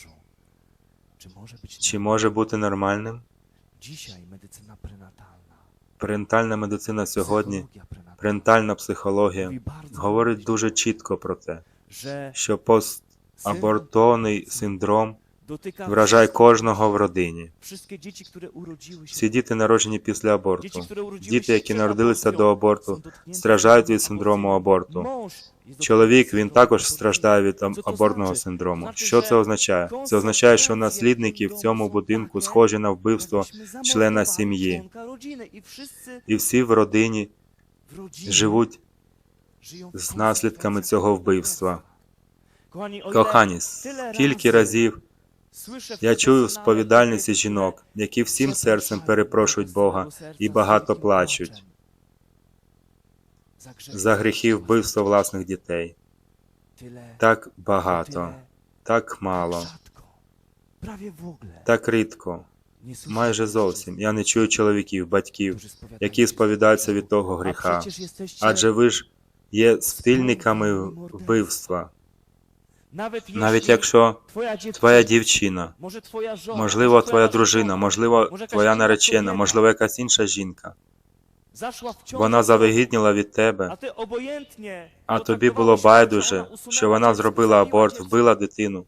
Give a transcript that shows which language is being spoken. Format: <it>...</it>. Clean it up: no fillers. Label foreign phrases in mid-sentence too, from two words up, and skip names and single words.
<uk>Чи може бути нормальним? Пренатальна медицина сьогодні, пренатальна психологія говорить дуже чітко про те, що постабортовий синдром Вражай кожного в родині.</uk> <pl>Wszystkie dzieci, które urodziły się,</pl> <uk>Всі діти, народжені після аборту,</uk> <pl>dzieci, które urodziły</pl> <uk>діти,</uk> <pl>się</pl> <uk>які</uk> <pl>przed</pl> <uk>народилися</uk> <pl>aborcją,</pl> <uk>до аборту,</uk> <pl>są dotknięte</pl> <uk>страждають від</uk> <pl>aborcją.</pl> <uk>синдрому аборту.</uk> <pl>Mąż jest</pl> <uk>Чоловік,</uk> <pl>dotknięty</pl> <uk>він</uk> <pl>syndromem</pl> <uk>також</uk> <pl>aborcji.</pl> <uk>страждає від</uk> <pl>Co to</pl> <uk>абортного</uk> <pl>znaczy?</pl> <uk>синдрому.</uk> <pl>Znaczy,</pl> <uk>Що</uk> <pl>że</pl> <uk>це означає? Це означає, що</uk> <pl>konsekwencje</pl> <uk>наслідники</uk> <pl>w</pl> <uk>в</uk> <pl>tym</pl> <uk>цьому</uk> <pl>domu są</pl> <uk>будинку</uk> <pl>takie,</pl> <uk>схожі на вбивство</uk> <pl>jakbyśmy</pl> <uk>члена</uk> <pl>zamordowali</pl> <uk>сім'ї.</uk> <pl>członka rodziny i wszyscy</pl> <uk>І всі в родині</uk> <pl>w rodzinie</pl> <uk>живуть</uk> <pl>żyją w</pl> <uk>з наслідками</uk> <pl>konsekwencjach</pl> <uk>цього</uk> <pl>tego</pl> <uk>вбивства.</uk> <pl>Kochani, o ile</pl> <uk>Кохані,</uk> <pl>tyle</pl> <uk>скільки</uk> <pl>razy</pl> <uk>разів</uk> <pl>słyszę w</pl> <uk>я чую</uk> <pl>konfesjonale</pl> <uk>сповідальниці</uk> <pl>kobiety,</pl> <uk>жінок, які всім</uk> <pl>które</pl> <uk>серцем</uk> <pl>przepraszają</pl> <uk>перепрошують</uk> <pl>Boga z</pl> <uk>Бога</uk> <pl>całego serca,</pl> <uk>і</uk> <pl>z</pl> <uk>багато</uk> <pl>wielkim</pl> <uk>плачуть</uk> <pl>płaczem.</pl> <uk>за гріхи вбивства власних дітей.</uk> <pl>Tyle,</pl> <uk>Так багато,</uk> <pl>tyle,</pl> <uk>так мало,</uk> <pl>rzadko, prawie w ogóle</pl> <uk>так рідко,</uk> <pl>nie słyszę</pl> <uk>майже зовсім. Я не чую чоловіків, батьків,</uk> <pl>którzy spowiadają</pl> <uk>які сповідаються від того</uk> <pl>A</pl> <uk>гріха.</uk> <pl>przecież jesteście</pl> <uk>Адже ви ж є спільниками вбивства. Навіть якщо твоя дівчина, може твоя жона, можливо, твоя дружина, можливо, твоя наречена, можливо, якась інша жінка, вона завагітніла від тебе, а тобі було байдуже, що вона зробила аборт, вбила дитину.</uk>